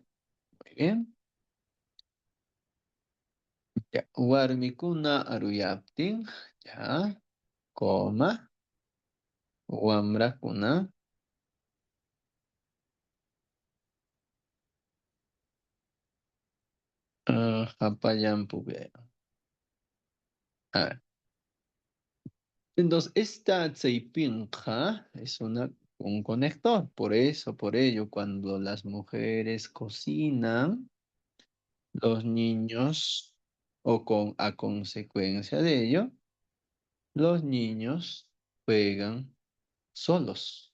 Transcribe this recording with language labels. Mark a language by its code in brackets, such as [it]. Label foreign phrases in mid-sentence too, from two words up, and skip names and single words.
[es] Muy bien. Ya. [qu] Warmikuna aruyaptin, ya, coma, wamrakuna, hapallan pukllayman. [es] A ver. Entonces, esta tseipinja es un conector. Por ello, cuando las mujeres cocinan, los niños, a consecuencia de ello, los niños juegan solos.